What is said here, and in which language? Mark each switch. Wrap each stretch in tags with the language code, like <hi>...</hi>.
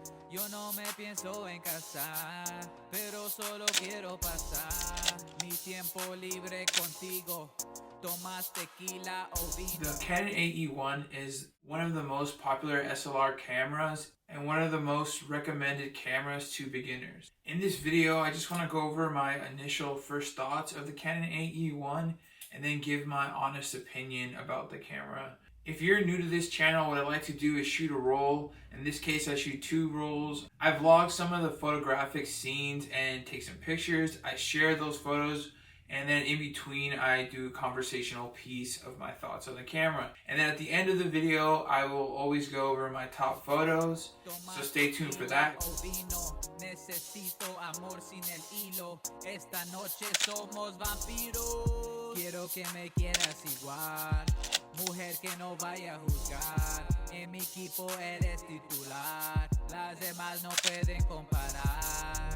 <es>Yo no me pienso en casar, pero solo quiero pasar mi tiempo libre contigo. Tomas tequila o vino.</es> <en>The Canon AE-1 is one of the most popular SLR cameras and one of the most recommended cameras to beginners. In this video, I just want to go over my initial first thoughts of the Canon AE-1 and then give my honest opinion about the camera. If you're new to this channel, what I like to do is shoot a roll. In this case, I shoot 2 rolls. I vlog some of the photographic scenes and take some pictures. I share those photos, and then in between, I do a conversational piece of my thoughts on the camera. And then at the end of the video, I will always go over my top photos, so stay tuned for that.</en> <es>Necesito amor sin el hilo. Esta noche somos vampiros. Quiero que me quieras igual. Mujer que no vaya a juzgar. En mi equipo eres titular. Las demás no pueden comparar.</es>